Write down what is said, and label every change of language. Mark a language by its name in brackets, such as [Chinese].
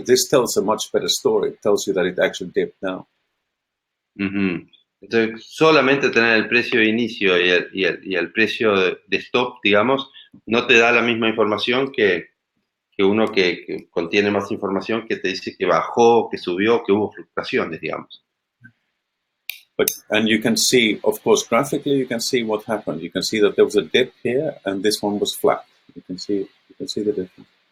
[English] This tells a much better story. It tells you that it actually dipped down. [Spanish] Entonces, solamente tener el precio de inicio y el precio de stop, digamos, no te da la misma información que uno que contiene más información que te dice que bajó, que subió, que hubo fluctuaciones, digamos. [English] And you can see, of course, graphically, you can see what happened. You can see that there was a dip here, and this one was flat. You can see the difference.